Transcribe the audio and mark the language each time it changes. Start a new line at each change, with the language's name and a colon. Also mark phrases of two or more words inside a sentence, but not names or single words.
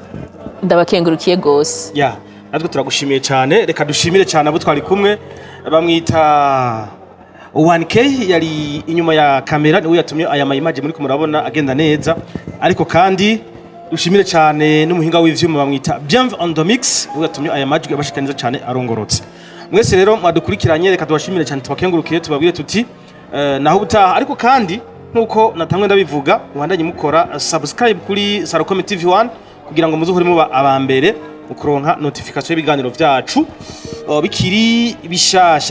Rundi: Ndabakengurukiye gose. Ya, natwe turagushimiye cyane. Reka dushimire cyane abo twari kumwe, bamwita 1K yari inyuma ya kamera, niwe yatumye aya image muri kumurabona agenda neza. Ariko kandi dushimire cyane n'umuhinga w'ivyuma bamwita Bienve on the mix, niwe yatumye aya majwi abashika neza cyane arongorotse. Mwese rero mwadukurikiranye, reka tubashimire cyane, tubakengurukiye, tubabwire tuti naho ubutaha. Ariko kandi nkuko natamwe ndabivuga, mwandanye mukora subscribe kuri Salocom TV1 kugira ngo muzuhore muba abambere ukuronka notification y'ibiganiro vyacu bikiri bishasha.